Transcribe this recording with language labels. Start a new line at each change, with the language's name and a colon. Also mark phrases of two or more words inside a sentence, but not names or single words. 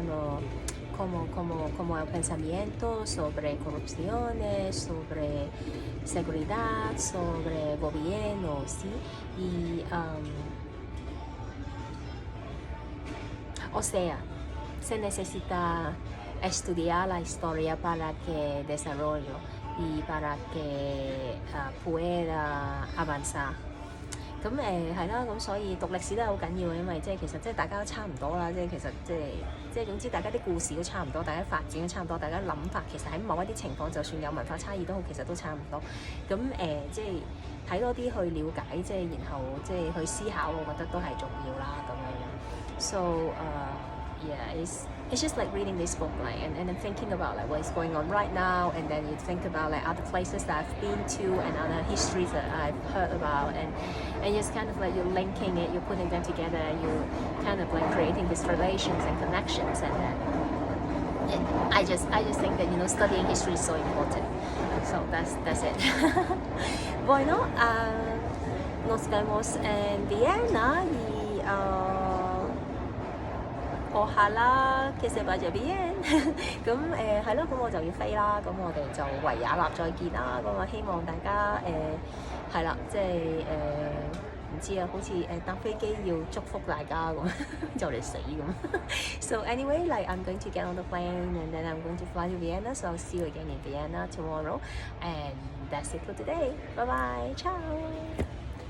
Spanish: como el pensamiento sobre corrupciones, sobre seguridad, sobre gobierno, ¿sí? Y, o sea, se necesita estudiar la historia para que desarrollo y para que pueda avanzar。
Cantonese: 咁係啦，咁所以讀歷史都係好緊要嘅，因為其實大家都差唔多啦，其實總之大家啲故事都差唔多，大家發展都差唔多，大家諗法其實喺某一啲情況，就算有文化差異都好，其實都差唔多。咁睇多啲去了解，然後去思考，我覺得都係重要啦咁樣。
English: So yeah, it's just like reading this book, like, and then thinking about like what is going on right now, and then you think about like other places that I've been to and other histories that I've heard about, and just kind of like you're linking it, you're putting them together, and you're kind of like creating these relations and connections, and then I just think that, you know, studying history is so important. So that's it.
Spanish: Bueno, nos vemos en Vienna y ojalá que se vaya bien.
Cantonese: 咁係咯，咁我就要飛啦，咁我哋就維也納再見啦。咁我希望大家係啦，即係唔知啊，好似搭飛機要祝福大家咁，就嚟死咁。
English: So anyway, like I'm going to get on the plane and then I'm going to fly to Vienna. So I'll see you again in Vienna tomorrow. And that's it for today. Bye bye. Ciao.